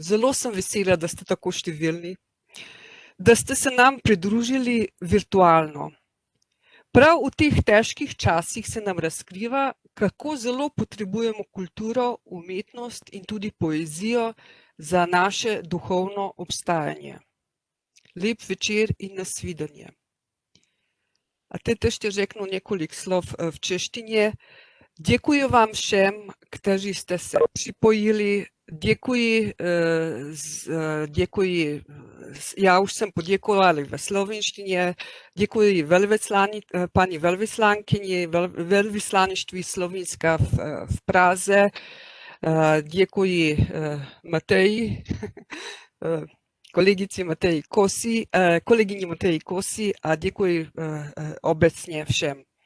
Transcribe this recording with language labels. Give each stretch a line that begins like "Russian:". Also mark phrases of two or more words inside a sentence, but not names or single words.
Slovenian: Zelo sem vesela, da ste tako številni, da ste se nam pridružili virtualno. Prav v teh težkih časih se nam razkriva, kako zelo potrebujemo kulturo, umetnost in tudi poezijo za naše duhovno obstajanje. Lep večer in nasvidenje.
Czech: A teď ještě řeknu několik slov v češtině. Děkuji vám všem, kteří jste se připojili. Děkuji, já už jsem poděkovala ve slovenštině, děkuji paní velvyslankyni, velvyslanectví Slovinska v Praze, děkuji Mateji, kolegyni Mateji Kosi a děkuji obecně všem.